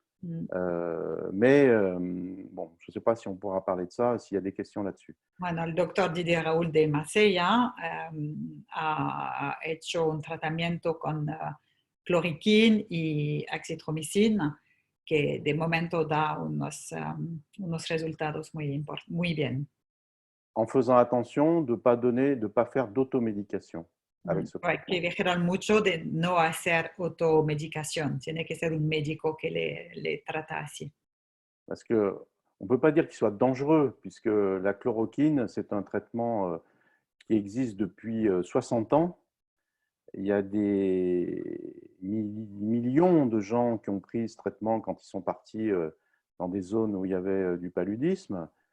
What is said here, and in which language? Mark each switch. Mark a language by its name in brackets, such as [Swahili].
[French] Mais bon, je ne sais pas si on pourra parler de ça, s'il y a des questions là-dessus. [Spanish] Bueno, el doctor Didier Raoult de Marsella ha hecho un tratamiento con cloriquine y azithromycine que de momento da unos resultados muy bien. [French] En faisant attention de ne pas faire d'automédication avec ce traitement. [Spanish] Hay que vigilar mucho de no hacer automedicación. Tiene que ser un médico que le trata así. [French] Parce qu'on ne peut pas dire qu'il soit dangereux, puisque la chloroquine, c'est un traitement qui existe depuis 60 ans. Il y a des millions de gens qui ont pris ce traitement quand ils sont partis dans des zones où il y avait du paludisme.